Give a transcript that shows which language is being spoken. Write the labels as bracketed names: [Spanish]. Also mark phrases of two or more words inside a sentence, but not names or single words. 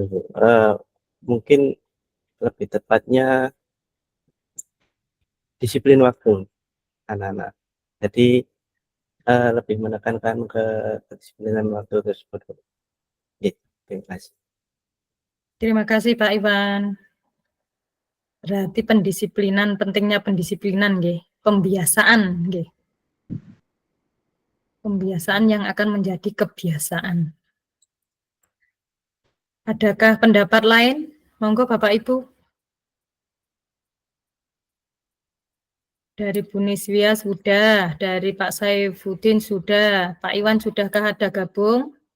[Indonesian] Mungkin lebih tepatnya disiplin waktu anak-anak. Jadi lebih menekankan ke kedisiplinan waktu tersebut. Terima kasih. Terima kasih Pak Iwan. Berarti pendisiplinan, pentingnya pendisiplinan nggih, pembiasaan nggih. Pembiasaan yang akan menjadi kebiasaan. Adakah pendapat lain? Monggo Bapak Ibu. Dari Bu Nisvia sudah, dari Pak Saifuddin sudah, Pak Iwan sudahkah ada gabung?